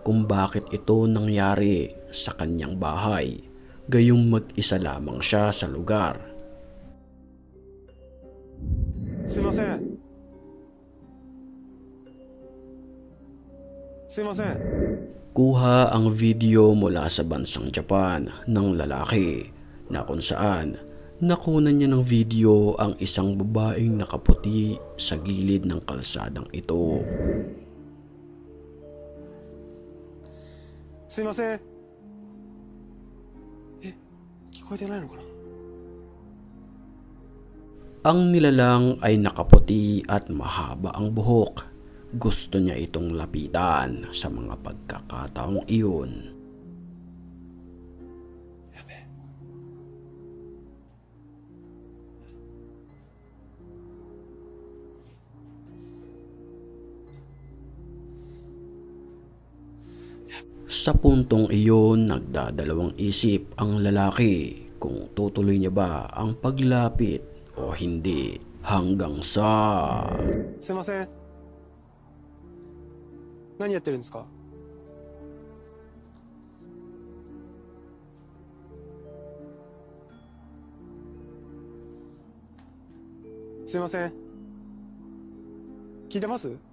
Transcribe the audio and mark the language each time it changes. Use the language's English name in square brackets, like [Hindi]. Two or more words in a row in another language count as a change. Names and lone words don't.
[Filipino] kung bakit ito nangyari sa kanyang bahay, gayong mag-isa lamang siya sa lugar. [Japanese] すいませんすいません [Filipino] Kuha ang video mula sa bansang Japan ng lalaki na kung saan nakunan niya ng video ang isang babaeng nakaputi sa gilid ng kalsadang ito. [Japanese] すいません聞こえてないのかな [Filipino] Ang nilalang ay nakaputi at mahaba ang buhok. Gusto niya itong lapitan sa mga pagkakataong iyon. Sa puntong iyon, nagdadalawang isip ang lalaki kung tutuloy niya ba ang paglapit o hindi hanggang sa... [Japanese] すいません何やってるんですかすいません聞いてます